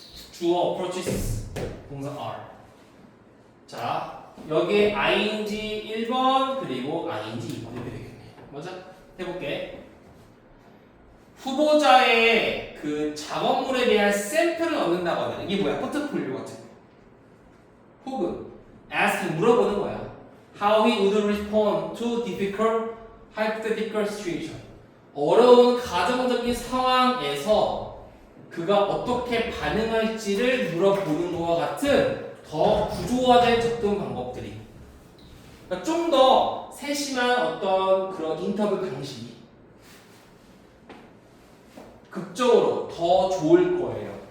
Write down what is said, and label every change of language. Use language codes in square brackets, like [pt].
[ko] 주어 approaches 동사 are. 자, 여기에 ing 1번 그리고 ing 2번 이렇게 되겠네. 맞아? 해볼게. 후보자의 그 작업물에 대한 샘플을 얻는다거나 이게 뭐야? 포트폴리오 같은 거. 혹은 ask 물어보는 거야. [en] How he would respond to difficult hypothetical situation. [ko] 어려운 가정적인 상황에서 그가 어떻게 반응할지를 물어보는 것과 같은 더 구조화된 접근 방법들이. 그러니까 좀 더 세심한 어떤 그런 인터뷰 방식이 극적으로 더 좋을 거예요.